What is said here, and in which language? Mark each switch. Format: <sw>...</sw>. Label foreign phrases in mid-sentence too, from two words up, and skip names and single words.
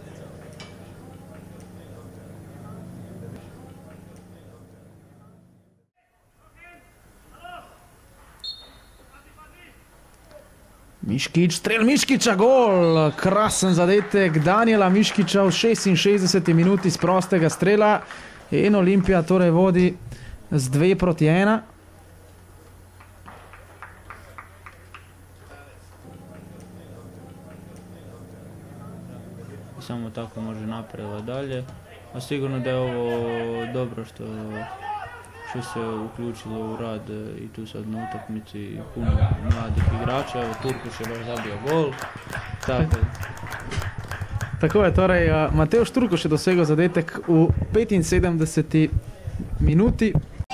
<sl>Miškić, strel Miškića, gol, krasen zadetek Danijela Miškića v 66. minuti z prostega strela in Olimpija torej vodi z 2-1.</sl> <hr>Samo tako može napredovati dalje, a sigurno da je ovo dobro što se uključilo u rad i tu sad na utakmici puno mladih igrača. Evo, Turkuš je baš zabio gol.</hr> <sl>Tako je, torej Matevž Turkuš je dosegel zadetek v 75. minuti.</sl>